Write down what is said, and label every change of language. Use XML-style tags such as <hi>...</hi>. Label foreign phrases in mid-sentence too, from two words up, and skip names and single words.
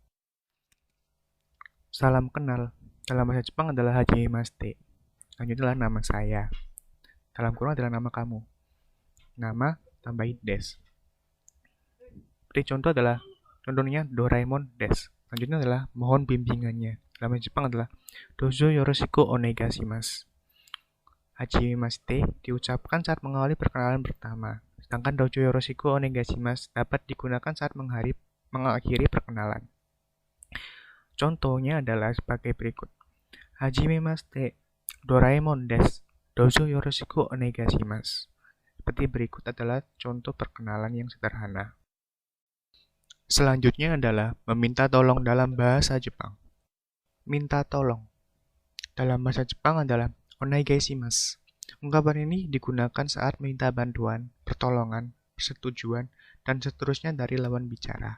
<id>Salam kenal dalam bahasa Jepang adalah hajimemashite. Selanjutnya adalah nama saya. Dalam kurung adalah nama kamu. Nama tambahin des. Seperti contoh adalah contohnya Doraemon des. Selanjutnya adalah mohon bimbingannya. Dalam bahasa Jepang adalah</id> <ja>どうぞよろしくお願いします.</ja> <id>Hajimemashite diucapkan saat mengawali perkenalan pertama, sedangkan</id> <ja>どうぞよろしくお願いします</ja> <id>dapat digunakan saat mengakhiri perkenalan. Contohnya adalah sebagai berikut.</id> <ja>はじめまして、ドラえもんです. どうぞよろしくお願いします.</ja> <id>Seperti berikut adalah contoh perkenalan yang sederhana. Selanjutnya adalah meminta tolong dalam bahasa Jepang. Minta tolong dalam bahasa Jepang adalah onegaishimasu. Ungkapan ini digunakan saat minta bantuan, pertolongan, persetujuan, dan seterusnya dari lawan bicara.</id>